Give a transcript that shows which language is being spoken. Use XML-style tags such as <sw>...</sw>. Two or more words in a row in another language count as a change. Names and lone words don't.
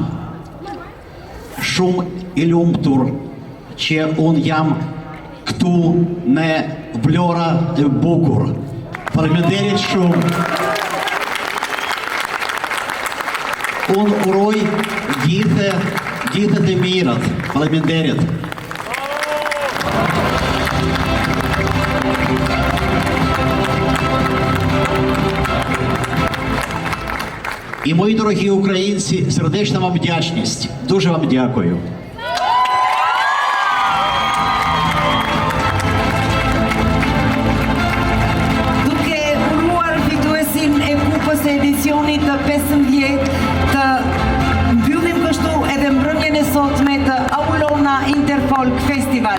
<sq>shumë i lumtur që unë jam këtu në Vlora e bukur. Faleminderit shumë. Unë uroj gjithë të mirët. Faleminderit.</sq> <uk>І мої дорогі українці, сердечна вам вдячність. Дуже вам дякую.</uk> <sq>Duke uruar fituesin e kupës e edicionit të 15 të mbyllim kështu edhe mbrëmjen e sotme të Aulona Interfolk Festival.</sq>